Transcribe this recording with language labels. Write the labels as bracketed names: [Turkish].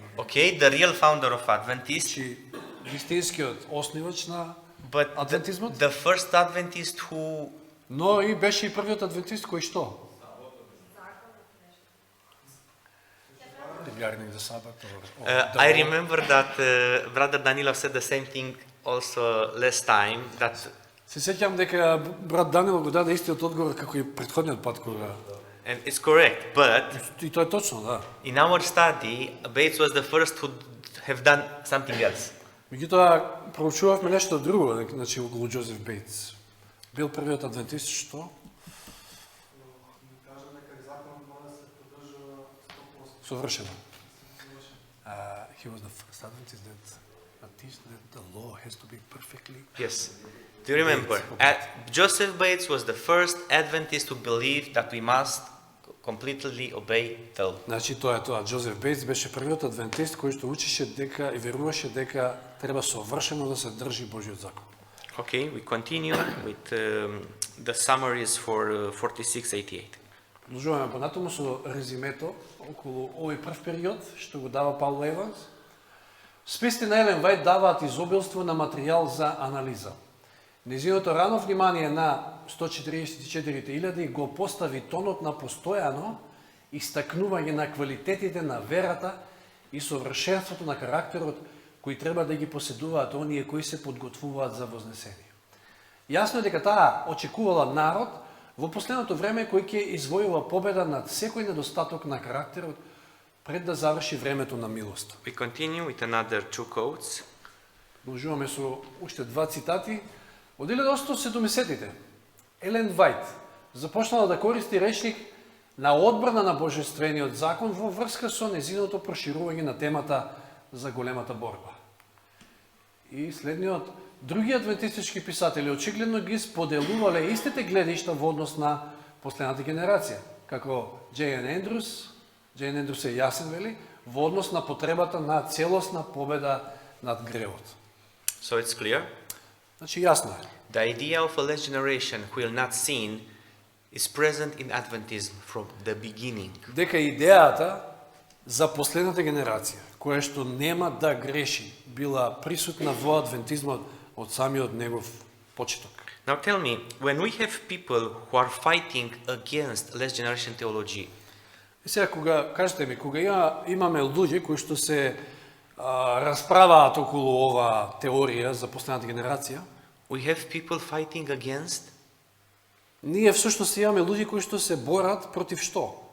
[English] Okay, the real founder of Adventist. [Macedonian] Значи, вистинскиот основач на [English] But [Macedonian] Адвентизмот, [English] the first Adventist who [Macedonian] но и беше и првиот адвентист кој што? [English] Regarding the Sabbath or the I law. remember that Brother Danilo said the same thing also last time, that [Macedonian] Се сеќам дека брат Данило го даде истиот одговор како и претходниот пат кога. [English] and it's correct, but [Macedonian] И тоа е точно, да. [English] in our study, Bates was the first who have done something else. [Macedonian] Меѓутоа проучувавме нешто друго, значи околу Джозеф Бейтс. Бил првиот адвентист што совршено. [English] He was the first Adventist that teach that the law has to be perfectly. Yes. Do you remember? Joseph Bates was the first Adventist to believe that we must completely obey the law. [Macedonian] Значи тоа е тоа. Джозеф Бейтс беше првиот адвентист кој што учеше дека и веруваше дека треба совршено да се држи Божјиот закон. [English] Okay, we continue with the summaries for 4688. [Macedonian] Продолжуваме понатаму со резимето околу овој прв период што го дава Паул Еванс. Списите на Елен Вајт даваат изобилство на материјал за анализа. Незиното рано внимание на 144.000 го постави тонот на постојано истакнување на квалитетите на верата и совршенството на карактерот кои треба да ги поседуваат оние кои се подготвуваат за вознесение. Јасно е дека таа очекувала народ во последното време кој ќе извојува победа над секој недостаток на карактерот пред да заврши времето на милост. [English] We continue with another two quotes. [Macedonian] Продолжуваме со уште два цитати од 1870-тите. Елен Вајт започнала да користи речник на одбрана на божествениот закон во врска со незиното проширување на темата за големата борба. И следниот, други адвентистички писатели очигледно ги споделувале истите гледишта во однос на последната генерација, како Джейн Ендрус е јасен, вели, во однос на потребата на целосна победа над гревот. [English] So it's clear. [Macedonian] Значи јасно е. [English] The idea of a last generation who will not sin is present in Adventism from the beginning. [Macedonian] Дека идејата за последната генерација, која што нема да греши, била присутна во адвентизмот од самиот негов почеток. [English] Now tell me, when we have people who are fighting against last generation theology, [Macedonian] И сега, кажете ми, кога имаме луѓе кои што се расправаат околу ова теорија за последната генерација, [English] we have people fighting against [Macedonian] ние всушност имаме луѓе кои што се борат против што?